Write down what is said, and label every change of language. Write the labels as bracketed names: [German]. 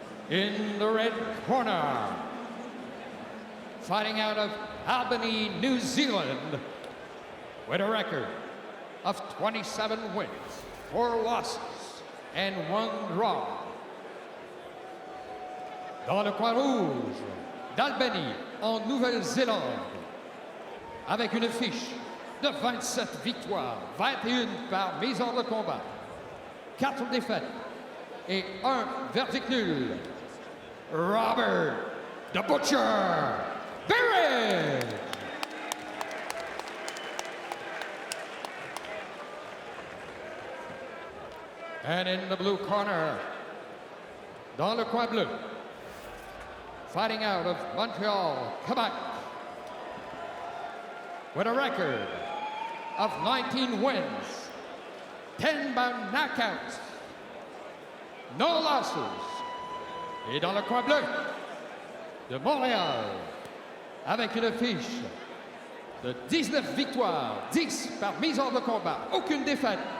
[English] In the red corner, fighting out of Albany, New Zealand, with a record of 27 wins, 4 losses, and 1 draw. [French] Dans le coin rouge, d'Albany, en Nouvelle-Zélande, avec une fiche de 27 victoires, 21 par mise hors de combat, 4 défaites et 1 verdict nul. Robert the Butcher Berridge. [English] And in the blue corner, [French] dans le coin bleu, [English] fighting out of Montreal, Quebec, with a record of 19 wins, 10 by knockouts, no losses. [French] Et dans le coin bleu de Montréal, avec une fiche de 19 victoires, 10 par mise hors de combat, aucune défaite.